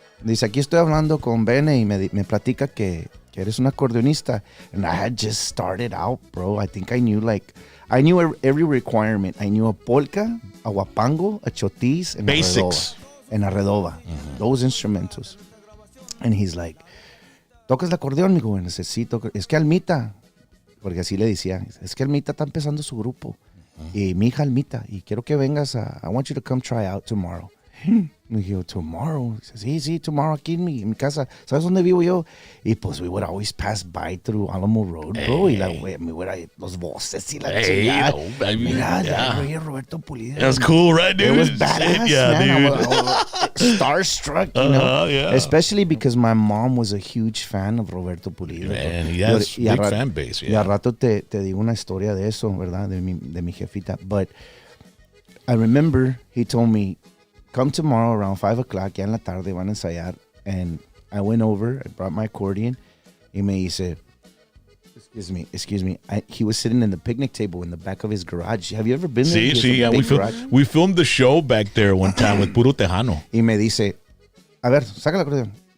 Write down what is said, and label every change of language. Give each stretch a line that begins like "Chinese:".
Spanish: Me dice, aquí estoy hablando con Bene y me platica que eres un acordeonista.
English: And I had just started out, bro. I think I knew every requirement. I knew a polka, a huapango, a chotis, and Basics. A redoba. Those instrumentals. And he's like,
Spanish: ¿tocas el acordeón? Me digo, necesito. Es que Almita, porque así le decía, es que Almita está empezando su grupo. Y mi hija Almita, y quiero que vengas
English: I want you to come try out tomorrow.
Spanish: Y dije, tomorrow. Dice, sí, tomorrow aquí en mi casa. ¿Sabes dónde vivo yo? Y pues
English: we would always pass by through Alamo Road, bro.
Spanish: Y los voces y la chingada. Mira, Roberto Pulido.
English: That's cool, right, dude? It was badass, man. dude. I was starstruck, you know? Yeah. Especially because my mom was a huge fan of Roberto Pulido. Man, he has big fan base,
Spanish: Y al rato te digo una historia de eso, ¿verdad? De mi jefita.
English: But I remember he told me, come tomorrow around 5 o'clock,
Spanish: ya en la tarde van a ensayar.
English: And I went over, I brought my accordion.
Spanish: Y me dice,
English: excuse me. He was sitting in the picnic table in the back of his garage. Have you ever been there? Sí, yeah. We filmed the show back there one time with Puro Tejano.
Spanish: Y me dice, a ver, saca el acordeón.